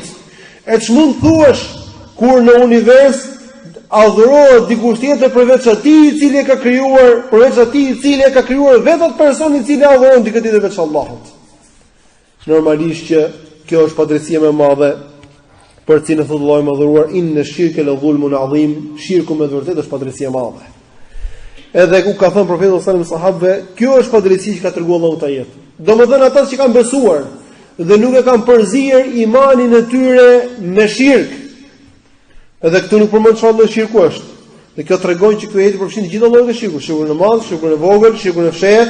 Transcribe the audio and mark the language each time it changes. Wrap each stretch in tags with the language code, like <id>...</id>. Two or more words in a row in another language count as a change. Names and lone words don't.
<sq>E ç'mund thuash kur në univers adhurohet dikush tjetër përveç atij i cili e ka krijuar, përveç atij i cili e ka krijuar vetë personi i cili adhuron dikë tjetër veç Allahut. Normalisht që kjo është padrejtia më e madhe për cilën thotë Allahu i Madhëruar,</sq> <ar>إن الشرك لظلم عظيم,</ar> <sq>shirku me vërtetë është padrejtia e madhe. Edhe ku ka thënë profeti</sq> <ar>صلى الله عليه وسلم</ar> <sq>sahabëve, kjo është padrejtia që ka treguar Allahu ta jetë. Domethënë ata që kanë besuar dhe nuk e kanë përzier imanin e tyre me shirk. Edhe këtu nuk përmend çfarë lloj shirku është. Dhe kjo tregon që ky jetë përfshin të gjitha llojet e shirku, shirkun e madh, shirkun e vogël, shirkun e fshehtë.</sq>